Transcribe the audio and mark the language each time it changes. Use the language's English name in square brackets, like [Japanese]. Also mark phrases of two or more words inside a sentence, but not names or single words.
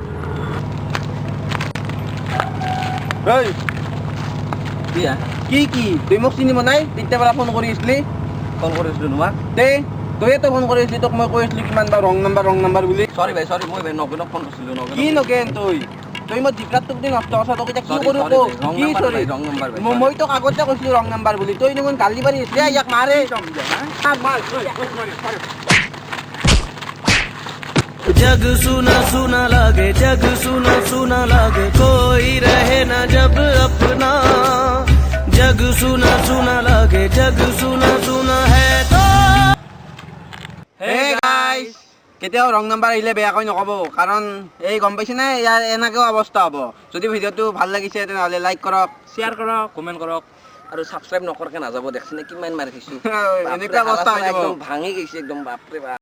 [Assamese] কি তুই মোক চিনিব নাই তেতিয়াৰ পৰা ফোন কৰি আছিলি ফোন কৰিছিলো তোমাক তইতো ফোন কৰি আছিলি তোক মই কৈ আছিলো কিমান বাৰ ৰং নাম্বাৰ বুলি চৰি মই নগেনক ফোন কৰিছিলো কি নগেন তই মই জিকাত তোক নষ্ট কথা তোক এতিয়া কি কৰো কি চৰি মই তোক আগতে কৈছিলো ৰং নাম্বাৰ বুলি তই দেখোন গালি পাৰি এতিয়া ইয়াক মাৰে [Hindi] जग सुना सुना लागे जग सुना सुना लागे कोई रहे ना जब अपना जग सुना सुना लागे जग सुना सुना है तो [Assamese] হে গাইস কেতিয়াও ৰং নাম্বাৰ আহিলে বেয়াকৈ নক'ব কাৰণ এই গম পাইছে না ইয়াৰ এনেকেও অৱস্থা হ'ব যদি ভিডিঅ'টো ভাল লাগিছে তেনেহ'লে লাইক কৰক শ্বেয়াৰ কৰক কমেণ্ট কৰক আৰু ছাবস্ক্ৰাইব নকৰাকৈ নাযাব দেখছেনে কিমান মাৰি থৈছোঁ এনেকুৱা অৱস্থা হৈ যাব ভাঙি গৈছে একদম বাপৰে বাপ